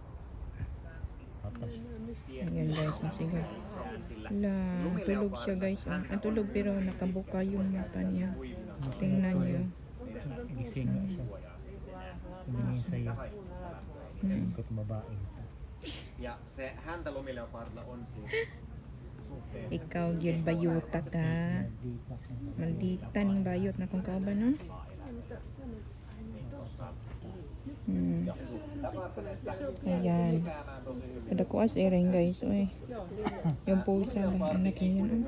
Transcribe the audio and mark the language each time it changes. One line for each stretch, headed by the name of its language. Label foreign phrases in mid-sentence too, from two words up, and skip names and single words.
Filipino: Ayan guys, sige. Wala, tulog siya guys. Tulog pero nakabuka yung mata niya. Tingnan niyo. Gising siya. Tumingin sa'yo. Ikot babae.
Finnish: Ja se häntälumileopardilla on siis suhteessa
Cebuano: Ikaw gyud bayuta ka. Maldita ning bayot na kung kauban no?
Filipino: Ayan. Kada ko as ering guys. Uy. Yung pusa ba? Anak yan.